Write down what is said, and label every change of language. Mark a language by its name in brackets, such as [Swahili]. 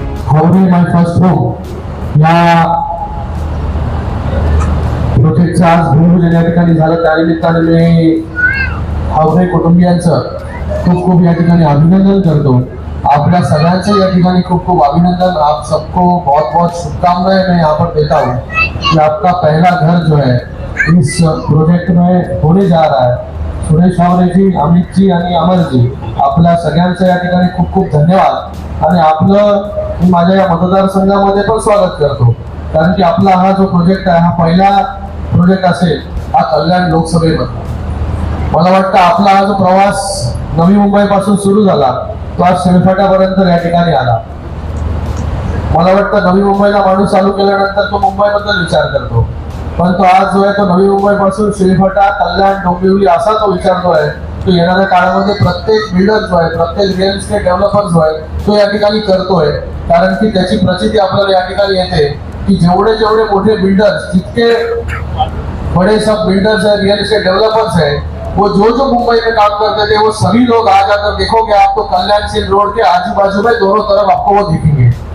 [Marathi] हावरे माय first home या प्रोजेक्टचं आज भूमिपूजन या ठिकाणी झालं. त्यानिमित्ताने मी हावरे कुटुंबियांचं खूप खूप या ठिकाणी अभिनंदन करतो. आपल्या सगळ्यांचं या ठिकाणी खूप खूप अभिनंदन. [Hindi] आप सबको बहुत बहुत शुभकामनाएं मैं यहाँ पर देता हूँ कि आपका पहला घर जो है इस प्रोजेक्ट में होने जा रहा है. [Marathi] सुरेश हावरे जी, अमित जी आणि अमर जी, आपल्या सगळ्यांचं या ठिकाणी खूप खूप धन्यवाद. आणि आपलं मी माझ्या या मतदारसंघामध्ये पण स्वागत करतो, कारण की आपला हा जो प्रोजेक्ट आहे हा पहिला प्रोजेक्ट असेल हा कल्याण लोकसभेमध्ये. मला वाटतं आपला हा जो प्रवास नवी मुंबई पासून सुरू झाला तो आज शेळफाट्यापर्यंत या ठिकाणी आला. मला वाटतं नवी मुंबईला माणूस चालू केल्यानंतर तो मुंबईबद्दल विचार करतो, पण तो आज जो आहे तो नवी मुंबई पासून शेळफाटा, कल्याण, डोंबिवली असा तो विचारतोय. तो येणाऱ्या काळामध्ये प्रत्येक बिल्डर जो आहे, प्रत्येक रिअल इस्टेट डेव्हलपर जो आहे तो या ठिकाणी करतोय. कारण की त्याची प्रचिती आपल्याला या ठिकाणी येते कि जेवढे जेवढे मोठे बिल्डर्स, [Hindi] जितके बड़े सब बिल्डर्स है, रियल एस्टेट डेवलपर्स है, वो जो मुंबई में काम करते थे वो सभी लोग आज अगर देखोगे आपको कल्याण सिंह रोड के आजू बाजू में दोनों तरफ आपको वो दिखेंगे.